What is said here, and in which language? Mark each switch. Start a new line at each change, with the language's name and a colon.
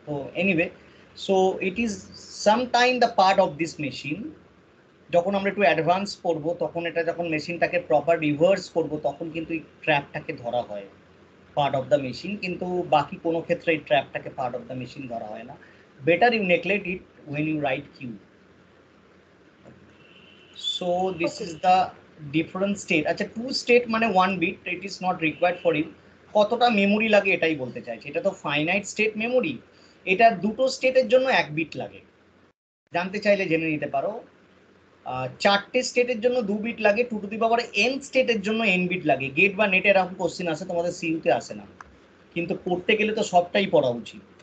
English: তো anyway, so it is sometime the part of this machine.
Bangla: যখন আমরা একটু অ্যাডভান্স করবো, তখন এটা যখন মেশিনটাকে প্রপার রিভার্স করবো, তখন কিন্তু এই ট্র্যাপটাকে ধরা হয় পার্ট অফ দ্য মেশিন, কিন্তু বাকি কোনো ক্ষেত্রে এই ট্র্যাপটাকে পার্ট অফ দ্য মেশিন ধরা হয় না।
English: Better you neglect it when you write Q. So this is the different state.
Bangla: আচ্ছা, 2 state মানে 1 bit,
English: it is not required for you.
Bangla: কতটা মেমোরি লাগে এটাই বলতে চাইছি। এটা তো ফাইনাইট স্টেট মেমোরি, এটা দুটো স্টেটের জন্য 1 বিট লাগে। জানতে চাইলে জেনে নিতে পারো। 4টে স্টেটের জন্য 2 বিট লাগে, 2 টু দি পাওয়ার n স্টেটের জন্য n বিট লাগে। গেট বা নেটে এরকম কোশ্চেন আসে, তোমাদের সিইউতে আসে না, কিন্তু পড়তে গেলে তো সবটাই পড়া উচিত।